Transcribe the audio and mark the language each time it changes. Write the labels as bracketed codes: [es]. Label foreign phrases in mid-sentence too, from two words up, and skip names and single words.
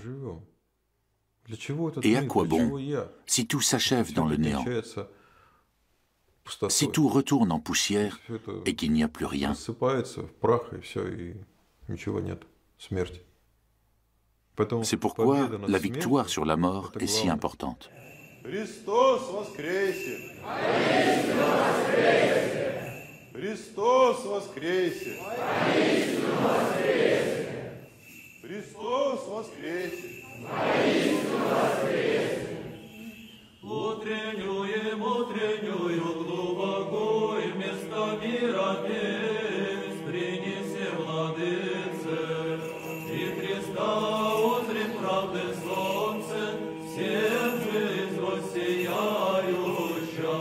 [fr] Et à quoi bon, si tout s'achève dans le néant? Si tout retourne en poussière et qu'il n'y a plus rien? C'est pourquoi la victoire sur la mort est si importante. [cu] Христос воскресе! Христос воскресе! Христос воскресе! Утреннюем, утреннюю глубоко и вместо мира песнь принеси, Владыце, и Христа узрим правды солнце, всем жизнь воссияюща.